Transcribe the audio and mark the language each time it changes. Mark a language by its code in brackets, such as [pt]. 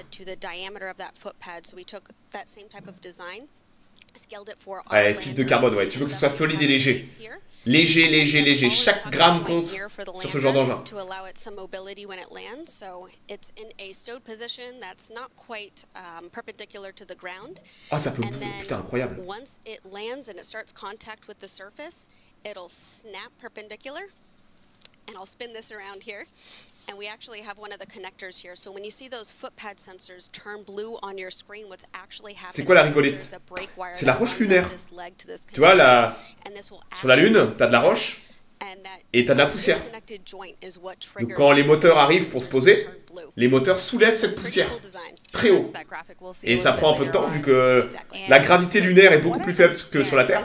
[en] to the diameter of that foot pad. So we took that same type of design, scaled it for our [fr] ouais, fibre de carbone, ouais. Tu veux que ce soit solide et léger. Léger, léger, léger. Chaque gramme compte sur ce genre d'engin. [en] To allow it some mobility when it lands. So it's in a stowed position that's not quite perpendicular to the ground. [fr] Ah, ça peut putain incroyable. [en] Once it lands and it starts contact with the surface, it'll snap perpendicular. And I'll spin this around here. And we actually have one of the connectors here. So when you see those foot pad sensors turn blue on your screen, what's actually happening? [fr] C'est quoi la rigolette? C'est la roche lunaire. Tu vois, sur la Lune, t'as de la roche et t'as de la poussière. Donc quand les moteurs arrivent pour se poser, les moteurs soulèvent cette poussière très haut. Et ça prend un peu de temps, vu que la gravité lunaire est beaucoup plus faible que sur la Terre.